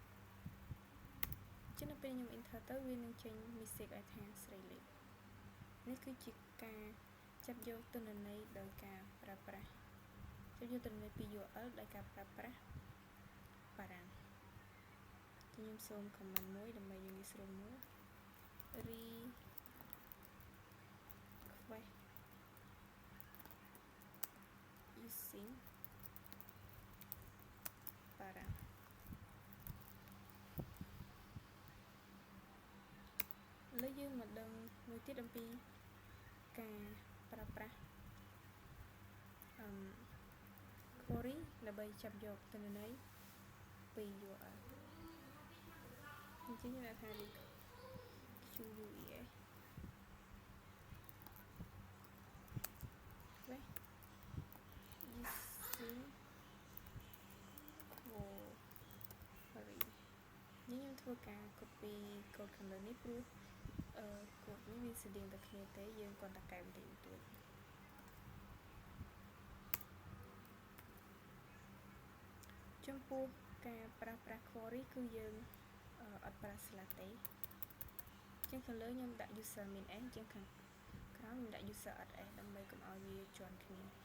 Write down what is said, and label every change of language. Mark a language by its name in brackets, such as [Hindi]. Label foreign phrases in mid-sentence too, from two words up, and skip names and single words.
[Khmer] ចឹងនៅពេលខ្ញុំ enter ទៅវានឹងចេញ message ឲ្យថាស្រីលេខនេះគឺជាការចាប់យកទិន្នន័យដោយការប្រើប្រាស់ចាប់យកទិន្នន័យពី URL ដោយការប្រើប្រាស់ param ខ្ញុំសូម comment មួយដើម្បីយើងងាយស្រួលមើល [English] request using [Khmer] para ឥឡូវយើងមកដឹងមួយទៀតអំពីការប្រើប្រាស់ query ដើម្បីចាប់យកទិន្នន័យពី URL អញ្ចឹងយើងដាក់ថា [English] QUES using [Khmer] query យើងធ្វើការ copy កូដខាងលើនេះព្រោះកូដនេះវាស្តៀងតែគ្នាទេយើងគ្រាន់តែកែបន្តិចបន្តួច ចំពោះការប្រើប្រាស់ query គឺយើងអត់ប្រើ slash ទេជាងខាងលើខ្ញុំដាក់ [English] user min s [Khmer] ជាងខាងក្រោមខ្ញុំដាក់ [English] user ss [Khmer] ដើម្បីកុំឲ្យវាជាន់គ្នា